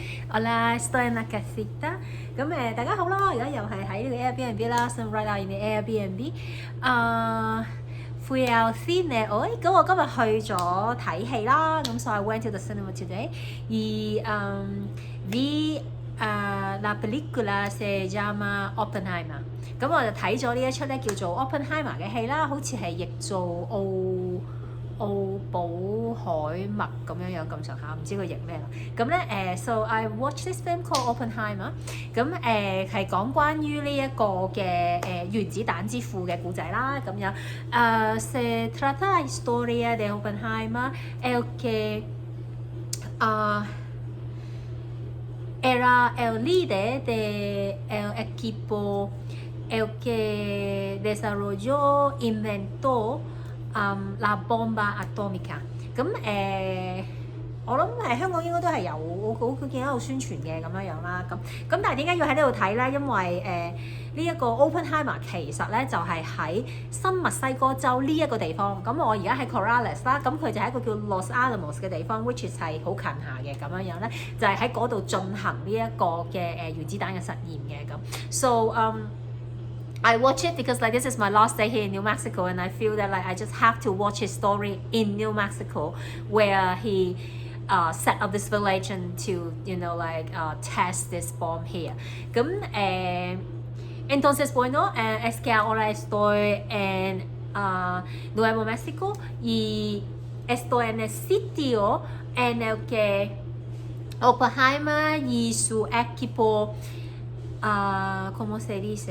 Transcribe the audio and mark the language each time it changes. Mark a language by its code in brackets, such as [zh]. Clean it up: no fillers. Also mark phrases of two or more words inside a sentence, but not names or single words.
[es] Hola, estoy en la casita。 [yue] 咁大家好啦，而家又係喺呢個 Airbnb 啦 ， [en] so right now in the Airbnb。 [es] fui al cine hoy， [yue] 咁我今日去咗睇戲啦，咁 [en] so I went to the cinema today。 [es] vi la película se llama Oppenheimer。 [yue] 咁我就睇咗呢一出咧叫做 Oppenheimer 嘅戲啦，好似係譯做奧寶海默咁咁上下，唔知佢譯咩啦。咁咧 [en] so I watched this film called Oppenheimer。 [yue] 咁係講關於呢一個嘅原子彈之父嘅故仔啦，咁樣。 [es] Se trata la historia de Oppenheimer, el que era el líder del equipo, el que desarrolló, inventó。la bomba atómica。 [yue] 咁我諗香港應該都係有，我見到有宣傳嘅咁樣啦。咁但係點解要喺呢度睇咧？因為呢一個 Oppenheimer 其實咧就係喺新墨西哥州呢一個地方。咁我而家喺 Corrales 啦，咁佢就係一個叫 Los Alamos 嘅地方 ， [en] which is [yue] 係好近下嘅咁樣咧，就係喺嗰度進行呢一個嘅原子彈嘅實驗嘅咁。 [en] So I watch it because like this is my last day here in New Mexico, and I feel that like I just have to watch his story in New Mexico, where he set up this village and to test this bomb here. [es] Entonces bueno, es que ahora estoy en Nuevo México y estoy en el sitio en el que Oppenheimer y su equipo, ¿cómo se